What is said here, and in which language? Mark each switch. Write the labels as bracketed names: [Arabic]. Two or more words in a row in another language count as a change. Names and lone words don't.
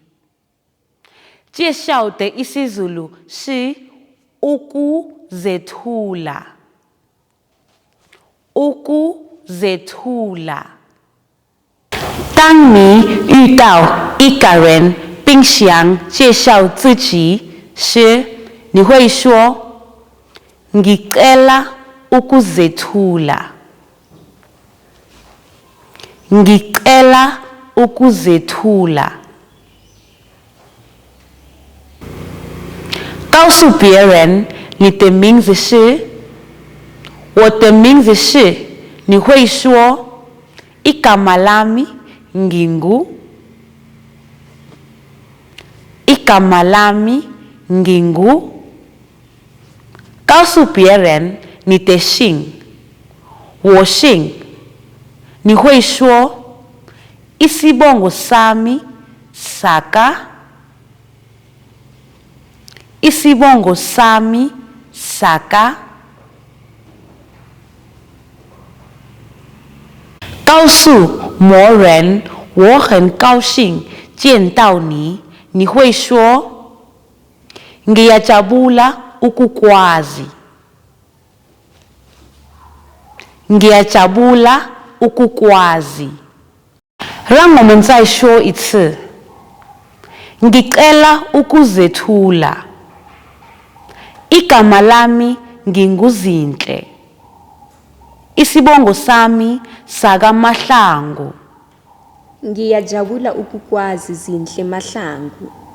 [Chinese] 介绍的isiZulu是 ukuzethula. [Zulu] ukuzethula. [Chinese] 当你遇到一个人并想介绍自己时，你会说 [Zulu] ngicela ukuzethula. ngicela ukuzethula. [Chinese] 告诉别人你的名字是我的名字是，你会说 [Zulu] igama lami ngingu. igama lami ngingu. [Chinese] 告诉别人你的姓，我姓，你会说 [Zulu] isibongo sami saka. isibongo sami saka. [Chinese] 告诉某人我很高兴见到你，你会说 [Zulu] ngiyajabula ukukwazi. ngiyajabula ukukwazi. [Chinese] 让我们再说一次 [Zulu] ngicela ukuzethula. igama lami nginguzinhle. isibongo sami sakaMahlangu. Ngiyajabula ukukwazi Zinhle Mahlangu.